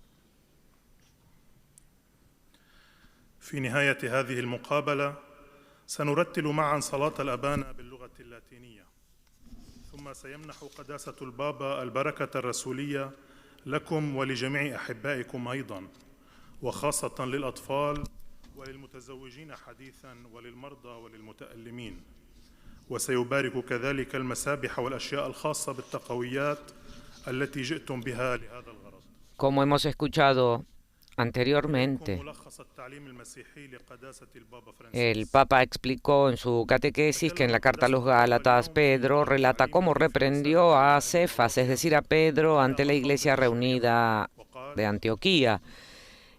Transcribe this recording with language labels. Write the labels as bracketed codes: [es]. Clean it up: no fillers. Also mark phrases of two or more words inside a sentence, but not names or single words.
[ar] في نهاية هذه المقابلة سنرتل معا صلاة الأبانا باللغة اللاتينية، ثم سيمنح قداسة البابا البركة الرسولية لكم ولجميع أحبائكم أيضا، وخاصة للأطفال وللمتزوجين حديثا وللمرضى وللمتألمين. وسيبارك كذلك المسابح والأشياء الخاصة بالتقويات التي جئتم بها لهذا الغرض. [es] Como hemos escuchado anteriormente, el Papa explicó en su catequesis que en la carta a los Gálatas, Pedro relata cómo reprendió a Cefas, es decir, a Pedro, ante la iglesia reunida de Antioquía.